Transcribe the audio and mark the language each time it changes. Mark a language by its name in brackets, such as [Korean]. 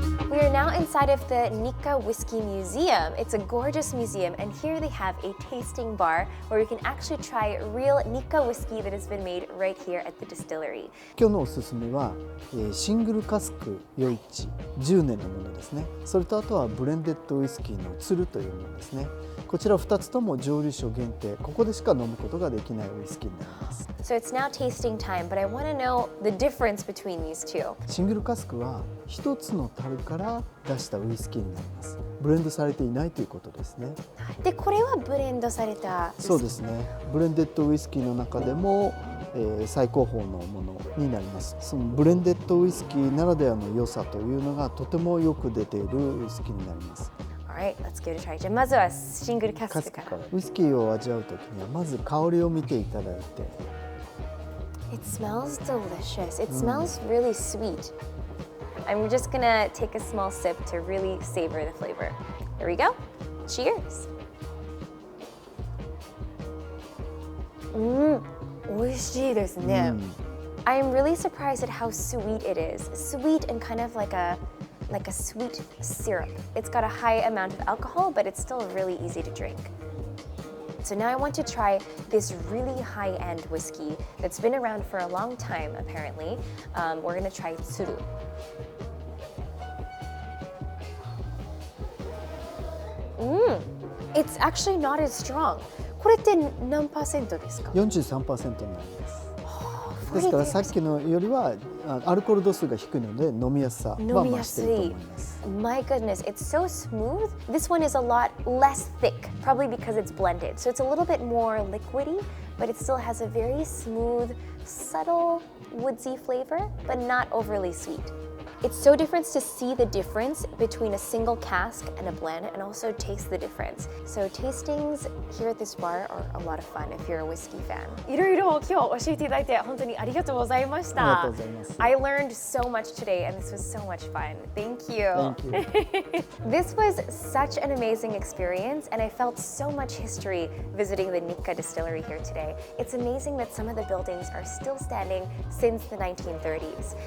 [English] We are now inside of the Nikka Whisky Museum. It's a gorgeous museum, and here they have a tasting bar where you can actually try real Nikka whiskey that has been made right here at the distillery. [Japanese] 今日のおすすめは、シングルカスク余市10年のものですね。それとあとはブレンデッドウイスキーの鶴というものですね。こちら2つとも蒸留所限定、ここでしか飲むことができないウイスキーになります。 [English] So it's now tasting time, but I want to know the difference between these two. [Japanese] シングルカスクは一つの樽から出したウイスキーになります。ブレンドされていないということですね。で、これはブレンドされた。そうですね。ブレンデッドウイスキーの中でも、最高峰のものになります。そのブレンデッドウイスキーならではの良さというのがとてもよく出ているウイスキーになります。 [English] Alright, let's give it a try. [Japanese] じゃあまずはシングルカスクから。ウイスキーを味わうときにはまず香りを見ていただいて。 [English] It smells delicious. It smells really sweet. I'm just gonna take a small sip to really savor the flavor. Here we go. Cheers. [Japanese] 美味しいですね。 [English] I'm really surprised at how sweet it is. Sweet and kind of like a sweet syrup. It's got a high amount of alcohol, but it's still really easy to drink. So now I want to try this really high-end whiskey that's been around for a long time, apparently. We're gonna try Tsuru. It's actually not as strong. [Japanese] これって何%ですか？ 43% になります。ですからさっきのよりはアルコール度数が低いので飲みやすさは増していると思います。 [English] My goodness, it's so smooth. This one is a lot less thick, probably because it's blended. So it's a little bit more liquidy, but it still has a very smooth, subtle, woodsy flavor, but not overly sweet. It's so different to see the difference between a single cask and a blend and also taste the difference. So tastings here at this bar are a lot of fun if you're a whiskey fan. [Japanese] いろいろ今日教えていただいて本当にありがとうございました。ありがとうございます。 [English] I learned so much today and this was so much fun. Thank you. Thank you. This was such an amazing experience and I felt so much history visiting the Nikka Distillery here today. It's amazing that some of the buildings are still standing since the 1930s.